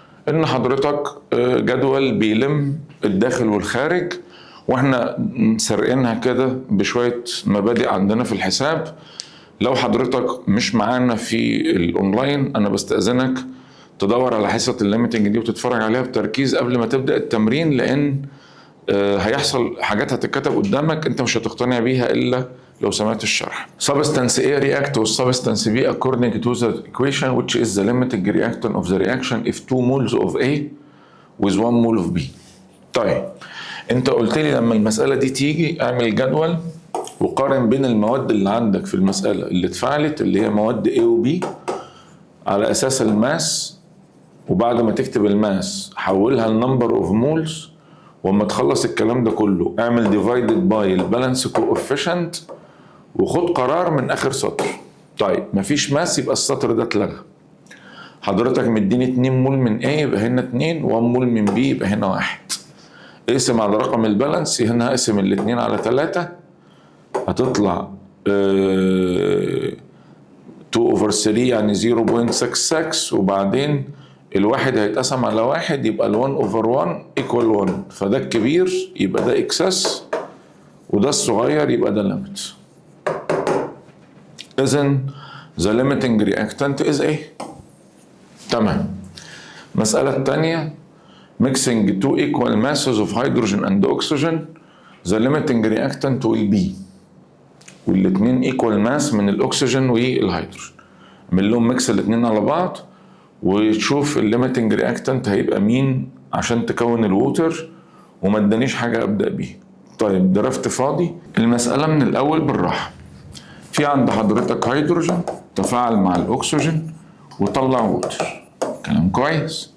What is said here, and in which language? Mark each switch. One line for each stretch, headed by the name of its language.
Arabic: ان حضرتك جدول بيلم الداخل والخارج، واحنا سرقينها كده بشوية مبادئ عندنا في الحساب. لو حضرتك مش معانا في الاونلاين انا بستأذنك تدور على حصة الليميتنج دي وتتفرج عليها بتركيز قبل ما تبدأ التمرين، لان هيحصل حاجات هتتكتب قدامك انت مش هتقتنع بيها الا لو سمعت الشرح.
English: Substance A react with substance B according to the equation which is the limiting reactant of the reaction if 2 moles of A with 1 mole of B.
Arabic: طيب انت قلت لي لما المسألة دي تيجي اعمل جدول وقارن بين المواد اللي عندك في المسألة اللي اتفعلت اللي هي مواد A و B على اساس الماس، وبعد ما تكتب الماس حولها لنمبر اوف مولز، وما تخلص الكلام ده كله اعمل ديفايدد باي البالانس كوفيشنت وخد قرار من اخر سطر. طيب مفيش ماس يبقى السطر ده اتلغى. حضرتك مديني 2 مول من A يبقى هنا 2، و1 مول من B يبقى هنا 1. اقسم على رقم البالانس، هنا هقسم الاتنين على 3 هتطلع 2/3 يعني 0.66، وبعدين الواحد هيتقسم على 1 يبقى ال1/1
English: equal
Arabic: 1. فده الكبير يبقى ده اكسس وده الصغير يبقى ده ليميت. إذن
English: the limiting reactant is A.
Arabic: تمام. المسألة الثانية
English: mixing 2 equal masses of hydrogen and oxygen the limiting reactant will be،
Arabic: والاتنين
English: equal mass
Arabic: من الأكسجين والهيدروجين. اعمل لهم ميكس الاتنين على بعض وتشوف الليميتنج رياكتنت هيبقى مين عشان تكون الووتر، وما ادانيش حاجة أبدأ بيه. طيب درفت فاضي. المسألة من الأول بالراحة. في عند حضرتك هيدروجين تفاعل مع الأكسجين وطلع ووتر، كلام كويس.